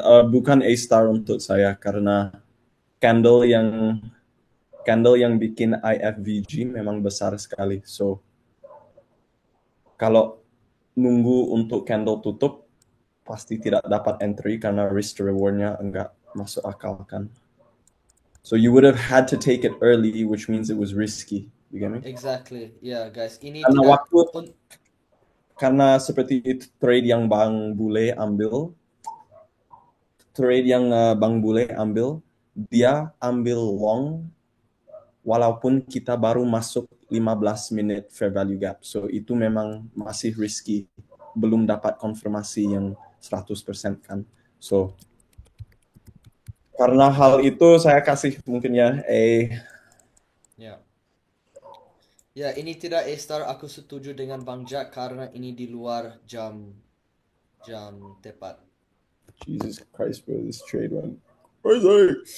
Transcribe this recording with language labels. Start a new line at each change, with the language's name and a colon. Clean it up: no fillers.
Indonesian: Bukan A star untuk saya karena candle yang bikin IFVG memang besar sekali. So kalau nunggu untuk candle tutup pasti tidak dapat entry karena risk to rewardnya enggak masuk akal kan.
English: So you would have had to take it early, which means it was risky. You get me? Exactly. Yeah, guys.
Indonesian: Ini Karena tidak karena seperti itu trade yang Bang Bule ambil, trade yang Bang Bule ambil, dia ambil long walaupun kita baru masuk 15 menit fair value gap. So itu memang masih risky. Belum dapat konfirmasi yang 100% kan. So karena hal itu saya kasih mungkin ya Ya. Ya, ini tidak A-star. Aku setuju dengan Bang Jack karena ini di luar jam tepat.
English: Jesus Christ, bro, this trade went crazy.